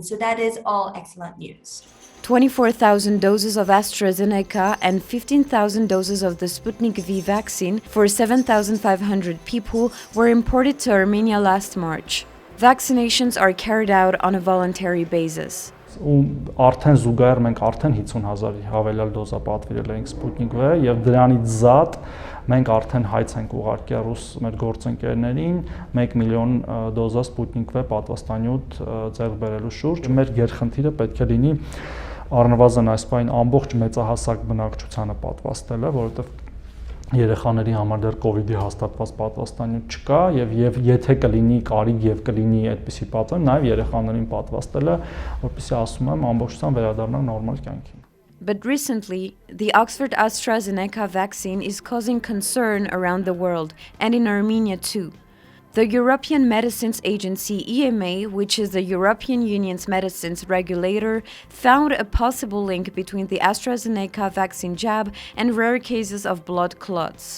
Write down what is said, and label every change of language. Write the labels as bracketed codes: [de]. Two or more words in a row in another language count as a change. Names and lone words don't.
[en] So that is all excellent news. 24,000 doses of AstraZeneca and 15,000 doses of the Sputnik-V vaccine for 7,500 people were imported to Armenia last March. Vaccinations are carried out on a voluntary basis. [hy] Ու արդեն զուգահեռ մենք արդեն 50,000 հավելյալ դոզա պատվիրել ենք Sputnik-V եւ դրանից զատ մենք արդեն հայց ենք ուղարկել ռուս մեր գործընկերներին 1 միլիոն դոզա Sputnik-V պատվաստանյութ ձեռք բերելու շուրջ։ Մեր գերխնդիրը պետք է լինի առնվազն այս պայն ամբողջ մեծահասակ բնակչությանը պատվաստելը, որովհետեւ երեխաների համար դեռ COVID-ի հաստատված պատվաստանյութ չկա եւ եթե կլինի կարիք եւ կլինի այդպիսի պատճառ, նաեւ երեխաներին պատվաստելը, որպեսզի ասում եմ ամբողջությամբ վերադառնան նորմալ կյանքին։ [en] But recently, the Oxford AstraZeneca vaccine is causing concern around the world, and in Armenia too. The European Medicines Agency, EMA, which is the European Union's medicines regulator, found a possible link between the AstraZeneca vaccine jab and rare cases of blood clots.